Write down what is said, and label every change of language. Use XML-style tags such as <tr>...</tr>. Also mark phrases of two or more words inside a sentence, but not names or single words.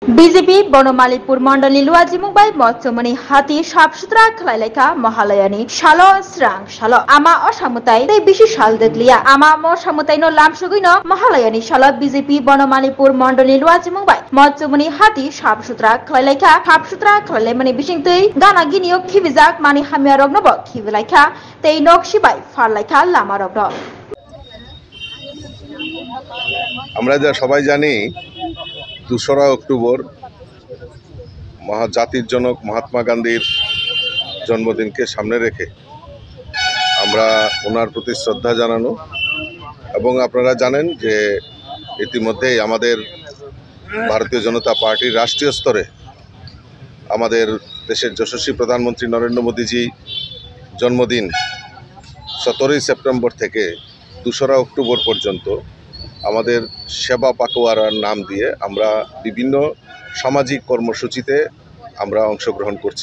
<trp>बीजेपी बनमालीपुर मण्डलनि लुवाजिमुंबाई मत्समनि हाती साफसुथ्रा खालायलायखा महालयानि सालो स्रां सालो आमा असामुताय तै बिसि साल देतलिया आमा मसामुतायनो लामसुगैनो महालयानि सालो बीजेपी बनमालीपुर मण्डलनि लुवाजिमुंबाई मत्समनि हाती साफसुथ्रा खालायलायमानि बिसिंतै गाना गिनियो खिबिजाक मानि हामिया रगनबो खिबिलायखा तै नकसिबाय फारलायखा लामा रगन</trp> <bn>আমরা যা সবাই জানি 2রা অক্টোবর জাতির জনক মহাত্মা গান্ধীর জন্মদিনকে সামনে রেখে আমরা ওনার প্রতি শ্রদ্ধা জানানো এবং আপনারা জানেন যে ইতিমধ্যেই আমাদের ভারতীয় জনতা পার্টির রাষ্ট্রীয় স্তরে আমাদের দেশের যশস্বী প্রধানমন্ত্রী নরেন্দ্র মোদীজি জন্মদিন 17ই সেপ্টেম্বর থেকে 2রা অক্টোবর পর্যন্ত আমাদের সেবা পাকোয়ারার নাম দিয়ে আমরা বিভিন্ন সামাজিক কর্মসূচিতে আমরা অংশগ্রহণ করছি।</bn>